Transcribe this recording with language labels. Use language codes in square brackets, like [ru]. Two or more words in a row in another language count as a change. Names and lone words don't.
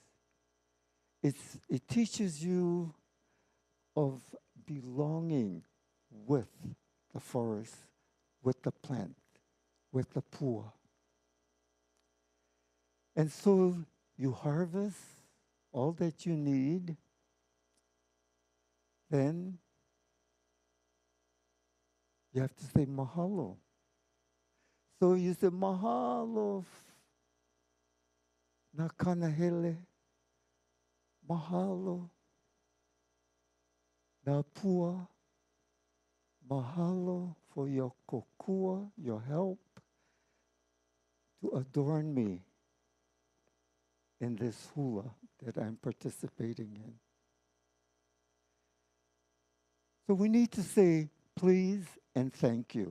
[en] It teaches you of belonging with the forest, with the plant, with the pua. And so you harvest all that you need, then you have to say mahalo. So you say [haw] mahalo na kanahele, mahalo na pua, [en] mahalo for your kokua, your help to adorn me in this hula that I'm participating in. So we need to say please and thank you.